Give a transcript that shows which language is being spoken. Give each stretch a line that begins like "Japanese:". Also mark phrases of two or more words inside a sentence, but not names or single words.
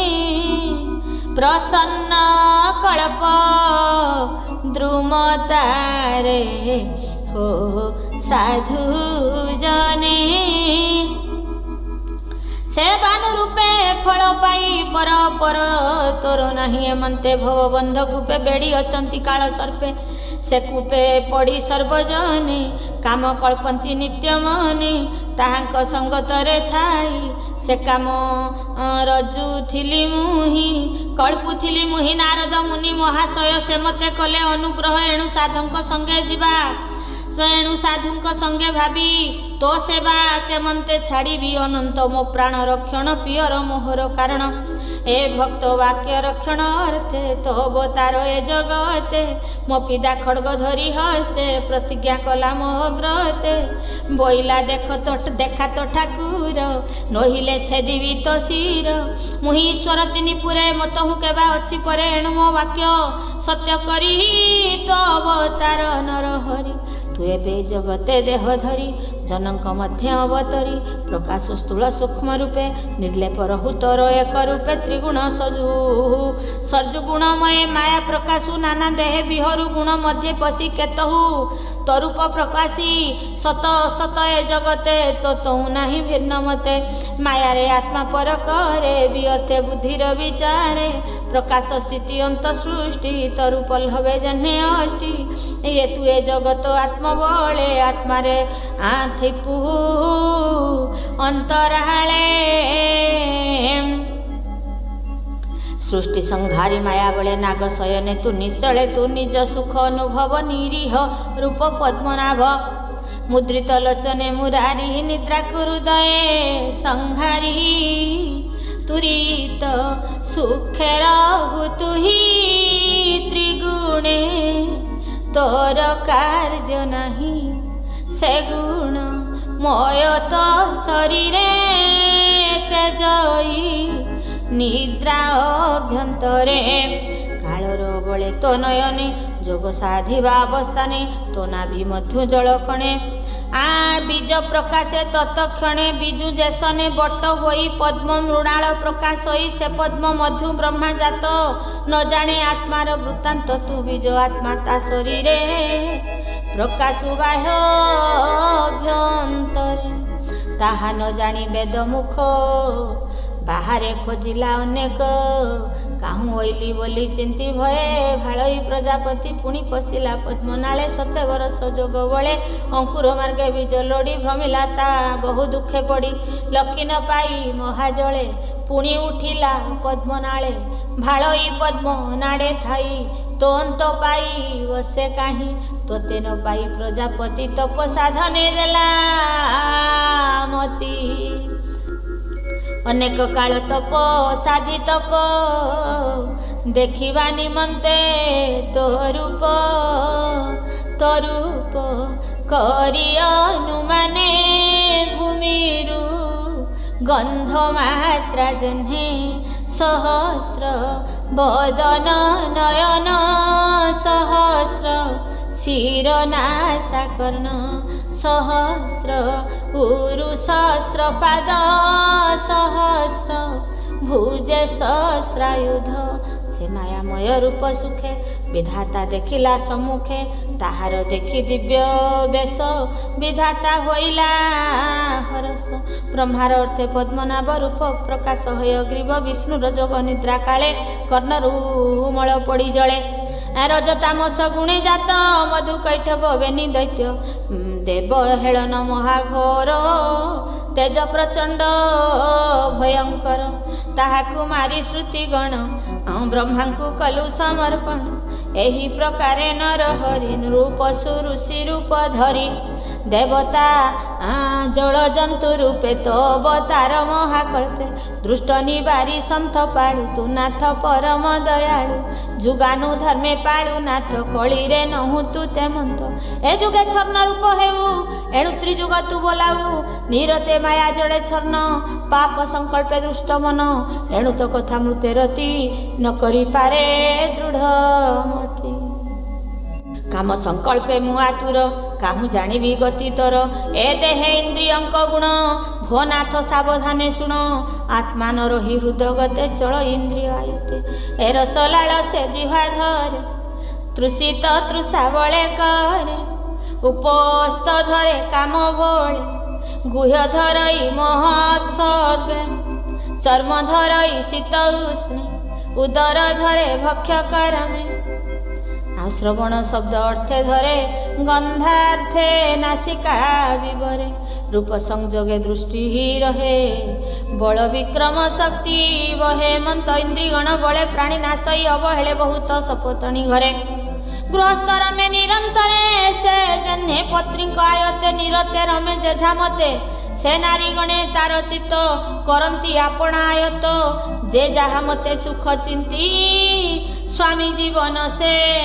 Odia: ପ୍ରସନ୍ନ କଳ୍ପ ଦ୍ରୁମତାରେ ହୋ ସାଧୁ ଜନେ ସେବାନୁ ରୂପେ ଫଳ ପାଇ ପର ପର ତୋର ନାହିଁ ଏମନ୍ତେ ଭବ ବନ୍ଧ କୂପେ ବେଢ଼ି ଅଛନ୍ତି କାଳ ସର୍ପେ ସେ କୂପେ ପଡ଼ି ସର୍ବଜନେ କାମ କଳ୍ପନ୍ତି ନିତ୍ୟ ମନେ ତାହାଙ୍କ ସଙ୍ଗତରେ ଥାଇ ସେ କାମ ରଜୁ ଥିଲି ମୁହିଁ କଳ୍ପୁଥିଲି ମୁହିଁ ନାରଦ ମୁନି ମହାଶୟ ସେ ମତେ କଲେ ଅନୁଗ୍ରହ ଏଣୁ ସାଧୁଙ୍କ ସଙ୍ଗେ ଯିବା ଏଣୁ ସାଧୁଙ୍କ ସଙ୍ଗେ ଭାବି ତୋ ସେବା କେମନ୍ତେ ଛାଡ଼ି ଅନନ୍ତ ମୋ ପ୍ରାଣ ରକ୍ଷଣ ପିୟର ମୋହର କାରଣ ଏ ଭକ୍ତ ବାକ୍ୟ ରକ୍ଷଣ ଅର୍ଥେ ତୋ ଅବତାର ଏ ଜଗତେ ମୋ ପିତା ଖଡ୍ଗ ଧରି ହସ୍ତେ ପ୍ରତିଜ୍ଞା କଲା ମୋ ଗ୍ରହତେ ବୋଇଲା ଦେଖା ତୋ ଠାକୁର ନହିଲେ ଛେଦିବି ତୋ ଶିର ମୁହିଁ ଈଶ୍ୱର ତିନି ପୁରେ ମତ ହୁଁ କେବା ଅଛି ପରେ ଏଣୁ ମୋ ବାକ୍ୟ ସତ୍ୟ କରି ତୋ ଅବତାର ନର ହରି ତୁ ଏବେ ଜଗତେ ଦେହ ଧରି ଜନକ ମଧ୍ୟ ଅବତରି ପ୍ରକାଶ ସ୍ଥୂଳ ସୂକ୍ଷ୍ମ ରୂପେ ନିର୍ଲେପ ରହୁତର ଏକ ରୂପେ ତ୍ରିଗୁଣ ସର୍ଜୁ ଗୁଣମୟ ମାୟା ପ୍ରକାଶୁ ନାନା ଦେହ ବିହରୁ ଗୁଣ ମଧ୍ୟ ପଶି କେତହୁ ତରୂପ ପ୍ରକାଶି ସତ ଅସତ ଏ ଜଗତେ ତୋ ତହୁ ନାହିଁ ଭିନ୍ନ ମତେ ମାୟା ରେ ଆତ୍ମା ପର କରେ ବିଅର୍ଥେ ବୁଦ୍ଧିର ବିଚାରେ ପ୍ରକାଶ ସ୍ଥିତି ଅନ୍ତ ସୃଷ୍ଟି ତରୂପ ଲଭେ ଯେହ୍ନେ ଅଷ୍ଟି ଯେ ତୁ ଏ ଜଗତ ଆତ୍ମା ବଳେ ଆତ୍ମା ରେ ଆଥିପୁ ଅନ୍ତରାଳେ ସୃଷ୍ଟି ସଂହାରି ମାୟା ବଳେ ନାଗ ଶୟନେ ତୁ ନିଶ୍ଚଳେ ତୁ ନିଜ ସୁଖ ଅନୁଭବ ନିରୀହ ରୂପ ପଦ୍ମନାଭ ମୁଦ୍ରିତ ଲୋଚନେ ମୁରାରି ନିଦ୍ରା ହୃଦୟେ ସଂହାରି ତୁରୀତ ସୁଖେ ରହୁ ତୁହି ତ୍ରିଗୁଣେ ତୋର କାର୍ଯ୍ୟ ନାହିଁ ସେ ଗୁଣ ମୟ ତୋ ଶରୀରେ ତେଜଇ ନିଦ୍ରା ଅଭ୍ୟନ୍ତରେ କାଳର ବଳେ ତୋ ନୟନେ ଯୋଗ ସାଧିବା ଅବସ୍ଥାନେ ତୋ ନାଭି ମଧୁ ଜଳକଣେ ଆ ବୀଜ ପ୍ରକାଶେ ତତ୍କ୍ଷଣେ ବୀଜୁ ଯେସନେ ବଟ ହୋଇ ପଦ୍ମ ମୃଣାଳ ପ୍ରକାଶ ହୋଇ ସେ ପଦ୍ମ ମଧୁ ବ୍ରହ୍ମା ଜାତ ନ ଜାଣେ ଆତ୍ମାର ବୃତ୍ତାନ୍ତ ତୁ ବୀଜ ଆତ୍ମା ତା ଶରୀରେ ପ୍ରକାଶ ବାହ୍ୟ ଅଭ୍ୟନ୍ତରେ ତାହା ନ ଜାଣି ବେଦ ମୁଖ ବାହାରେ ଖୋଜିଲା ଅନେକ କାହୁଁ ଓଇଲି ବୋଲି ଚିନ୍ତି ଭୟେ ଭାଳଇ ପ୍ରଜାପତି ପୁଣି ପଶିଲା ପଦ୍ମନାଳେ 7 ବର୍ଷ ଯୋଗ ବଳେ ଅଙ୍କୁର ମାର୍ଗେ ବୀଜ ଲୋଡ଼ି ଭ୍ରମିଲା ତା ବହୁ ଦୁଃଖେ ପଡ଼ି ଲକି ନ ପାଇ ମହାଜଳେ ପୁଣି ଉଠିଲା ପଦ୍ମନାଳେ ଭାଳଇ ପଦ୍ମ ନାଡ଼େ ଥାଇ ତୋ ଅନ୍ତ ପାଇ ବସେ କାହିଁ ତୋତେ ନ ପାଇ ପ୍ରଜାପତି ତପ ସାଧନେ ଦେଲା ମତି ଅନେକ କାଳ ତପ ସାଧି ତପ ଦେଖିବା ନିମନ୍ତେ ତୋ ରୂପ କରି ଅନୁମାନେ ଭୂମିରୁ ଗନ୍ଧ ମାତ୍ରା ଯେହ୍ନେ ସହସ୍ର ବଦନ ନୟନ ସହସ୍ର ଶିରନାସା କର୍ଣ୍ଣ ସହସ୍ର ଉରୁ ସହସ୍ର ପାଦ ସହସ୍ର ଭୁଜେ ସହସ୍ରାୟୁଧ ସେ ମାୟାମୟ ରୂପ ସୁଖେ ବିଧାତା ଦେଖିଲା ସମ୍ମୁଖେ ତାହାର ଦେଖି ଦିବ୍ୟ ବେଶ ବିଧାତା ହୋଇଲା ହରଷ ବ୍ରହ୍ମାର ଅର୍ଥେ ପଦ୍ମନାଭ ରୂପ ପ୍ରକାଶ ହୟ ଗ୍ରୀବ ବିଷ୍ଣୁର ଯୋଗ ନିଦ୍ରା କାଳେ କର୍ଣ୍ଣରୁ ମଳ ପଡ଼ି ଜଳେ ରଜତାମସ ଗୁଣେ ଜାତ ମଧୁ କୈଟଭ ବେନି ଦୈତ୍ୟ ଦେବ ହେଲନ ମହାଘୋର ତେଜ ପ୍ରଚଣ୍ଡ ଭୟଙ୍କର ତାହାକୁ ମାରି ଶ୍ରୁତି ଗଣ ବ୍ରହ୍ମା କୋ କଲୁ ସମର୍ପଣ ଏହି ପ୍ରକାରେ ନର ହରି ରୂପ ଋଷି ରୂପ ଧରି ଦେବତା ଜଳ ଜନ୍ତୁ ରୂପେ ତୋ ଅବତାର ମହାକଳ୍ପେ ଦୃଷ୍ଟ ନିବାରି ସନ୍ଥ ପାଳୁ ତୁ ନାଥ ପରମ ଦୟାଳୁ ଯୁଗାନୁ ଧର୍ମେ ପାଳୁ ନାଥ କଳି ରେ ନହୁ ତୁ ତେମନ୍ତ ଏ ଯୁଗେ ଛର୍ଣ ରୂପ ହେଉ ଏଣୁ ତ୍ରିଯୁଗ ତୁ ବୋଲାଉ ନିରତେ ମାୟା ଜଡ଼େ ଛର୍ଣ ପାପ ସଙ୍କଳ୍ପେ ଦୃଷ୍ଟ ମନ ଏଣୁ ତୋ କଥା ମୃତେ ରତି ନ କରି ପାରେ ଦୃଢ଼ ମତି କାମ ସଙ୍କଳ୍ପେ ମୁଆତୁର କାହୁଁ ଜାଣିବି ଗତି ତୋର ଏ ଦେହେ ଇନ୍ଦ୍ରିୟଙ୍କ ଗୁଣ ଭୋ ନାଥ ସାବଧାନେ ଶୁଣ ଆତ୍ମା ନ ରହି ହୃଦୟ ଗତେ ଚଳ ଇନ୍ଦ୍ରିୟ ଆୟତେ ଏ ରସଲାଳ ସେ ଜିହ୍ୱା ଧରେ ତୃଷିତ ତୃଷା ବଳେ କରେ ଉପସ୍ଥ ଧରେ କାମ ବଳେ ଗୁହ୍ୟ ଧରଇ ମହତ୍ ସ୍ୱର୍ଗେ ଚର୍ମ ଧରଇ ଶୀତ ଉଷ୍ଣେ ଉଦର ଧରେ ଭକ୍ଷ୍ୟ କରମେ ଶ୍ରବଣ ଶବ୍ଦ ଅର୍ଥେ ଧରେ ଗନ୍ଧାର୍ଥେ ନାସିକା ବିବରେ ରୂପ ସଂଯୋଗେ ଦୃଷ୍ଟି ହିଁ ରହେ ବଳ ବିକ୍ରମ ଶକ୍ତି ବହେ ମନ୍ତ ଇନ୍ଦ୍ରିଗଣ ବଳେ ପ୍ରାଣୀ ନାଶଇ ଅବହେଳେ ବହୁତ ସପତ୍ନୀ ଘରେ ଗୃହସ୍ଥର ମେଁ ନିରନ୍ତରେ ସେ ଯେହ୍ନେ ପତ୍ରୀ ଆୟତେ ନିରତେ ରମେ ଯେଝା ମତେ ସେ ନାରୀ ଗଣେ ତାର ଚିତ୍ତ କରନ୍ତି ଆପଣ ଆୟତ ଯେ ଯାହା ମତେ ସୁଖ ଚିନ୍ତି ସ୍ୱାମୀ ଜୀବନ ସେ